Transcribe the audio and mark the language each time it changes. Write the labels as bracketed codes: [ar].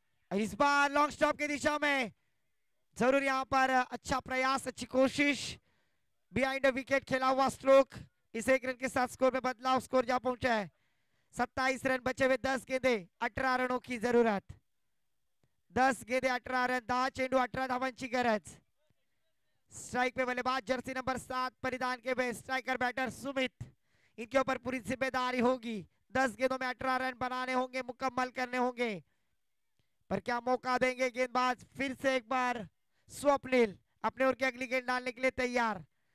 [hi] इस बार long stop की दिशा में जरूर यहाँ पर अच्छा प्रयास, अच्छी कोशिश, बिहाइंड विकेट खेला हुआ स्ट्रोक। इस एक रन के साथ स्कोर में बदलाव, स्कोर जा पहुंचा है 27 रन। बचे हुए 10 गेंदे 18 रनों की जरूरत। 10 गेंदे 18 रन, [mr] 10 चेंडू 18 धावांची गरज। [hi] स्ट्राइक पे बल्लेबाज जर्सी नंबर 7 परिधान के हुए स्ट्राइकर बैटर सुमित, इनके ऊपर पूरी जिम्मेदारी होगी। 10 गेंदों में 18 रन बनाने होंगे, मुकम्मल करने होंगे। पर क्या मौका देंगे गेंदबाज? फिर से एक बार स्वप्निल अपने ओर की अगली गेंद डालने के लिए तैयार।